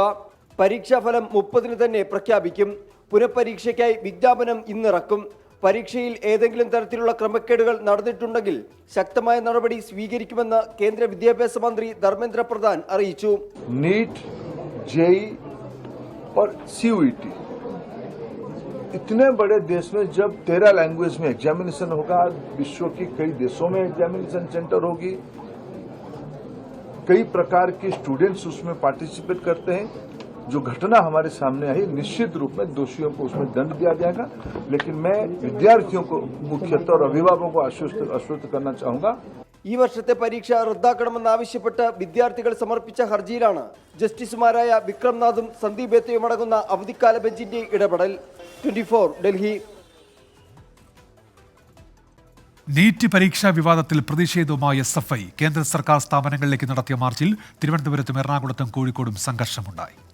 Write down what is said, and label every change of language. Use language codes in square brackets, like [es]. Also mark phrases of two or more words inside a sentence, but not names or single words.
[ml] പരീക്ഷാഫലം 30-ന് തന്നെ പ്രഖ്യാപിക്കും. പുനഃപരീക്ഷയ്ക്കായി വിജ്ഞാപനം ഇന്നിറക്കും. പരീക്ഷയിൽ ഏതെങ്കിലും തരത്തിലുള്ള ക്രമക്കേടുകൾ നടന്നിട്ടുണ്ടെങ്കിൽ ശക്തമായ നടപടി സ്വീകരിക്കുമെന്ന് കേന്ദ്ര വിദ്യാഭ്യാസ മന്ത്രി ധർമ്മേന്ദ്ര പ്രധാൻ അറിയിച്ചു. നീറ്റ്, JEE [hi] और CUET। इतने बड़े देश में जब 13 लैंग्वेज में एग्जामिनेशन होगा, विश्व के कई देशों में [en] examination centre [hi] होगी, कई प्रकार के स्टूडेंट्स उसमें पार्टिसिपेट करते हैं। जो घटना हमारे सामने आई, निश्चित रूप में दोषियों को उसमें दंड दिया जाएगा, लेकिन मैं विद्यार्थियों को मुख्यतः और अभिभावकों को आश्वस्त करना चाहूंगा। [ml] ഈ വർഷത്തെ പരീക്ഷ റദ്ദാക്കണമെന്നാവശ്യപ്പെട്ട് വിദ്യാർത്ഥികൾ സമർപ്പിച്ച ഹർജിയിലാണ് ജസ്റ്റിസുമാരായ വിക്രംനാഥും സന്ദീപ് ബേത്തയും അടങ്ങുന്ന അവധിക്കാല ബെഞ്ചിന്റെ ഇടപെടൽ. 24 ഡൽഹി. നീറ്റ് പരീക്ഷാ വിവാദത്തിൽ പ്രതിഷേധവുമായി SFI കേന്ദ്ര സർക്കാർ സ്ഥാപനങ്ങളിലേക്ക് നടത്തിയ മാർച്ചിൽ തിരുവനന്തപുരത്തും എറണാകുളത്തും കോഴിക്കോടും സംഘർഷമുണ്ടായി.